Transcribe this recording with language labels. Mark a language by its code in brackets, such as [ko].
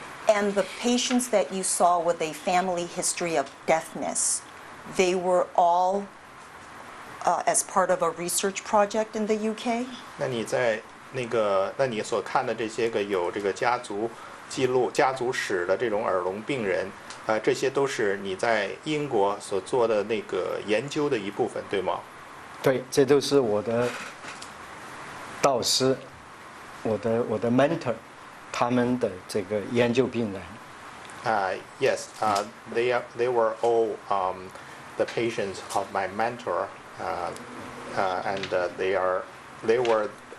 [en] And the patients that you saw with a family history of deafness, they were all as part of a research project in the UK? [zh] 那你在那你所看的这些个有这个家族记录、家族史的这种耳聋病人，这些都是你在英国所做的那个研究的一部分，对吗？对，这都是我的导师，我的 mentor， 他们的这个研究病人。 [en] Yes, they were all the patients of my mentor, and they were